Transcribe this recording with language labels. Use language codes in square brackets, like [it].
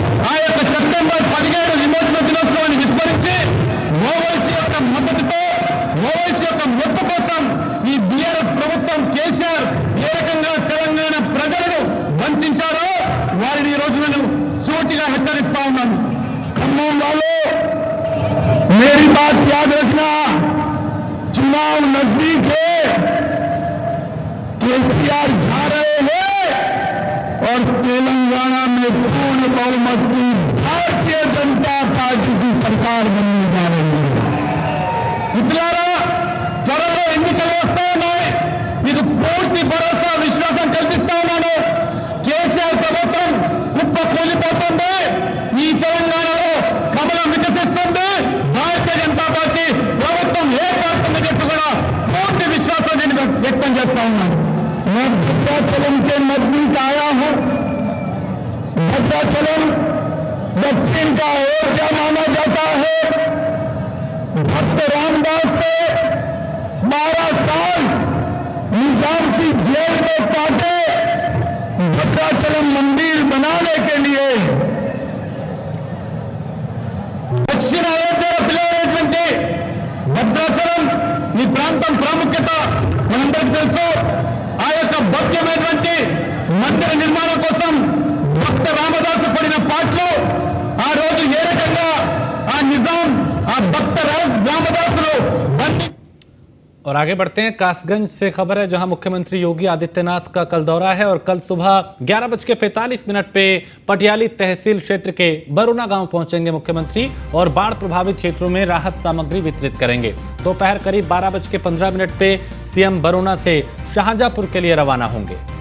[te] ఆ యొక్క సెప్టెంబర్ 17 విమోచన దినోత్సవాన్ని విస్మరించి ఓవైసీ యొక్క మద్దతుతో, ఓవైసీ యొక్క మెప్పు కోసం ఈ బీఆర్ఎస్ ప్రభుత్వం, కేసీఆర్ ఏ రకంగా తెలంగాణ ప్రజలను వంచారో వారిని ఈ రోజు నేను సూటిగా హెచ్చరిస్తా ఉన్నాను। ఖమ్మం వాళ్ళు [hi] मेरी बात याद रखना, चुनाव नजदीक है, केसीआर जा रहे हैं और तेलंगाना में पूर्ण बहुमत की भारतीय जनता पार्टी की सरकार बनने जा रही है। [te] మిత్రులారా, త్వరలో ఎన్నికలు వస్తాయన్నాయి. మీకు పూర్తి భరోసా విశ్వాసం కల్పిస్తా ఉన్నాను. కేసీఆర్ ప్రభుత్వం కుప్ప కూలిపోతుంది. ఈ తెలంగాణలో కమలం వికసిస్తుంది. భారతీయ జనతా పార్టీ ప్రభుత్వం ఏర్పడుతుందని కూడా పూర్తి విశ్వాసం నేను వ్యక్తం చేస్తా ఉన్నాను. [hi] मैं भद्राचलम के नजदीक आया हूं। भद्राचलम दक्षिण का अयोध्या माना जाता है। भक्त रामदास ने 12 साल निजाम की जेल में काटे भद्राचलम मंदिर बनाने के लिए। दक्षिण अयोध्या [te] పిలవనటువంటి భద్రాచలం ఈ ప్రాంతం ప్రాముఖ్యత మనందరికీ తెలుసు. ఆ యొక్క భవ్యమైనటువంటి మందిర నిర్మాణం కోసం భక్త రామదాసు పడిన పాటలు ఆ రోజు ఏ రకంగా ఆ నిజాం ఆ భక్త రామదాసులు బండి. [hi] और आगे बढ़ते हैं। कासगंज से खबर है जहां मुख्यमंत्री योगी आदित्यनाथ का कल दौरा है और कल सुबह 11:45 पे पटियाली तहसील क्षेत्र के बरुना गांव पहुंचेंगे मुख्यमंत्री और बाढ़ प्रभावित क्षेत्रों में राहत सामग्री वितरित करेंगे। दोपहर करीब 12:15 पे सीएम बरुना से शाहजहांपुर के लिए रवाना होंगे।